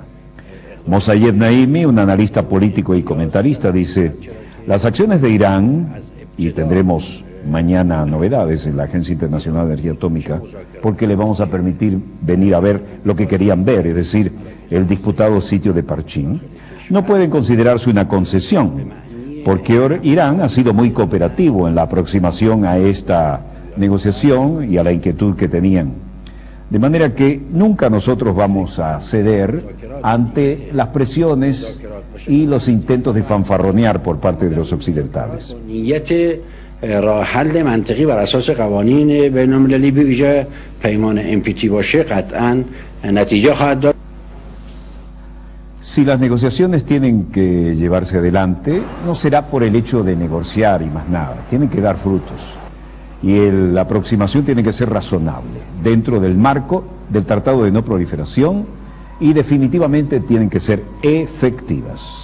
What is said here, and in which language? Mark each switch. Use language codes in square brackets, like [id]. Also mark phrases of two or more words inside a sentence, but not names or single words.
[es] Mosayyed Naimi, un analista político y comentarista, dice: las acciones de Irán, y tendremos mañana novedades en la Agencia Internacional de Energía Atómica, porque le vamos a permitir venir a ver lo que querían ver, es decir, el disputado sitio de Parchín, no pueden considerarse una concesión, porque Irán ha sido muy cooperativo en la aproximación a esta negociación y a la inquietud que tenían. De manera que nunca nosotros vamos a ceder ante las presiones y los intentos de fanfarronear por parte de los occidentales. [fa] راه حل منطقی بر اساس قوانین بین‌المللی به ویژه پیمان NPT باشه قطعاً نتیجه خواهد داد. [es] Si las negociaciones tienen que llevarse adelante, no será por el hecho de negociar y más nada, tienen que dar frutos. Y la aproximación tiene que ser razonable, dentro del marco del Tratado de No Proliferación, y definitivamente tienen que ser efectivas.